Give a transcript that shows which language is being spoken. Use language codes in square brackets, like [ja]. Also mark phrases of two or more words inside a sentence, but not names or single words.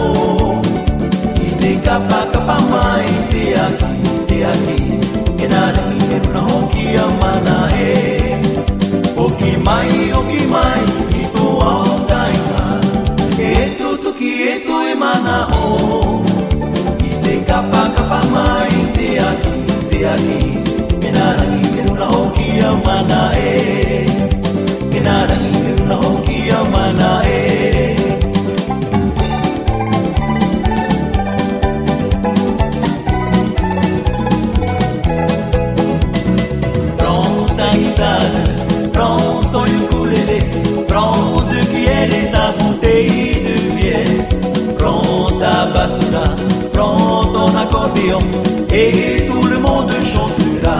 [rar] i te kapa kapa mai te aki e nā rangi e runa hoki au mana e hoki mai i tō au kaina e tu tuki e tu e mana o i te kapa kapa mai te aki e nā rangi e runa hoki au mana e e nā rangi e runa hoki au mana e [fr] prends ton ukulélé, prends deux cuillères et ta bouteille de bière, prends ta bassouna, prends ton accordéon et tout le monde chantera.